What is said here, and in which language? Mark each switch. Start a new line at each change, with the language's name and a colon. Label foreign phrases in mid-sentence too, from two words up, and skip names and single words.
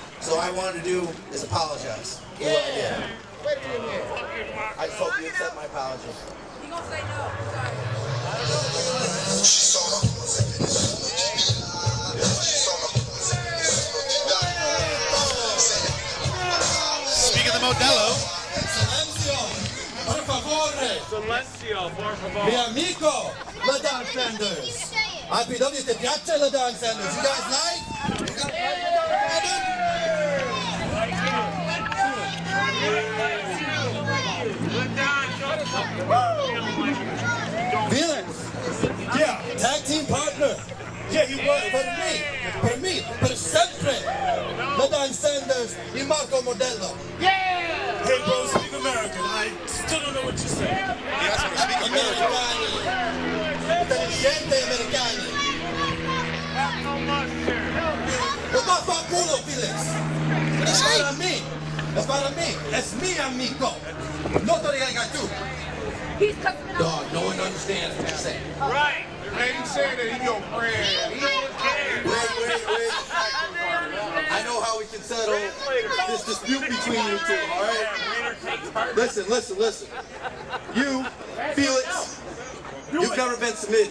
English: So all I wanted to do is apologize for what I did. Wait a minute. I just hope you accept my apology. He gonna say no. Speaking of the Modelo.
Italian: Por favore.
Spanish: Silencio, por favor.
Italian: Mi amico, LaDon Sanders. IPW, te piace LaDon Sanders?
English: You guys like? Felix. Yeah, tag team partner. Yeah, you work for me,
Italian: per sempre.
Spanish: LaDon Sanders y Marco Modelo.
English: Yeah! Hey, bro, speak American. I still don't know what you're saying. Yes, I'm speaking American.
Italian: Intelligente americano.
Spanish: Lo más pa' culo, Felix. Es para mí. Es para mí. Es mi amigo. No te digas tú.
English: He's cussing out. Dog, no one understands what you're saying. Right. Man, he said that he your friend. He don't care. Wait. I know how we can settle this dispute between you two, all right? Listen. You, Felix, you've never been submitted.